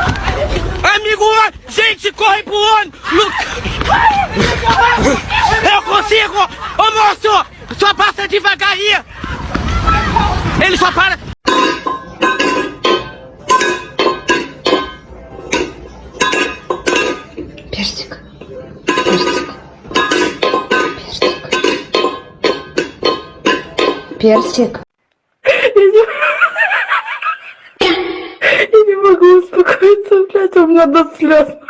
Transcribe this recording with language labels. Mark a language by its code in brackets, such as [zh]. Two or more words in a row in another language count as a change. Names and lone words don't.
[pt] Amigo, gente, corre pro ônibus! Eu consigo! Ô moço! Só passa devagar aí! Ele só para... [ru] Персик. Персик. Я не могу успокоиться, блядь, у меня до слез.